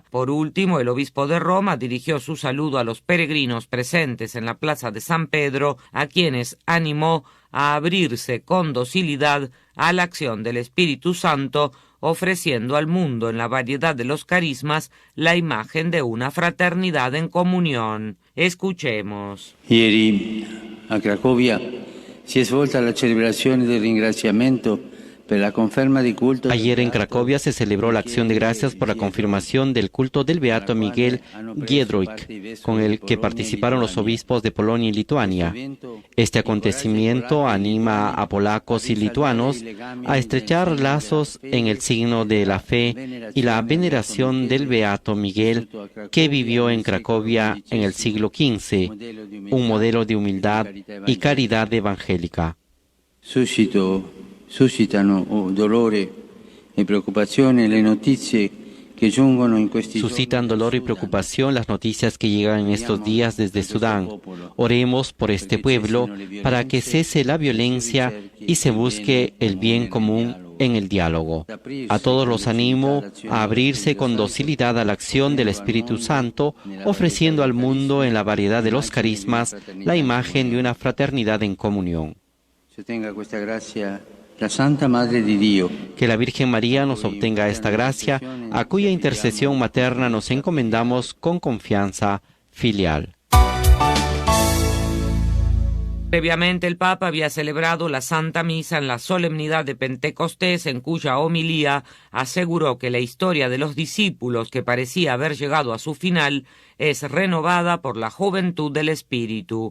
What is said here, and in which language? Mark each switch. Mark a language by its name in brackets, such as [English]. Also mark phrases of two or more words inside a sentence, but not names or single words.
[Spanish] Por último, el obispo de Roma dirigió su saludo a los peregrinos presentes en la Plaza de San Pedro, a quienes animó a abrirse con docilidad a la acción del Espíritu Santo, ofreciendo al mundo en la variedad de los carismas la imagen de una fraternidad en comunión. Escuchemos. [Italian] Ieri a Cracovia si è svolta la celebrazione del ringraziamento per la conferma di culto. [Spanish] Ayer en Cracovia se celebró la acción de gracias por la confirmación del culto del beato Miguel Giedroyc, con el que participaron los obispos de Polonia y Lituania. Este acontecimiento anima a polacos y lituanos a estrechar lazos en el signo de la fe y la veneración del beato Miguel, que vivió en Cracovia en el siglo XV, un modelo de humildad y caridad evangélica. [Italian] Suscitano dolore e preoccupazione le notizie que giungono in questi giorni. [Spanish] Suscitan dolor y preocupación las noticias que llegan en estos días desde Sudán. Oremos por este pueblo para que cese la violencia y se busque el bien común en el diálogo. A todos los animo a abrirse con docilidad a la acción del Espíritu Santo, ofreciendo al mundo en la variedad de los carismas la imagen de una fraternidad en comunión. [Italian] Se tenga questa grazia la Santa Madre di Dio. [Spanish] Que la Virgen María nos obtenga esta gracia, a cuya intercesión materna nos encomendamos con confianza filial. Previamente el Papa había celebrado la Santa Misa en la solemnidad de Pentecostés, en cuya homilía aseguró que la historia de los discípulos, que parecía haber llegado a su final, es renovada por la juventud del Espíritu.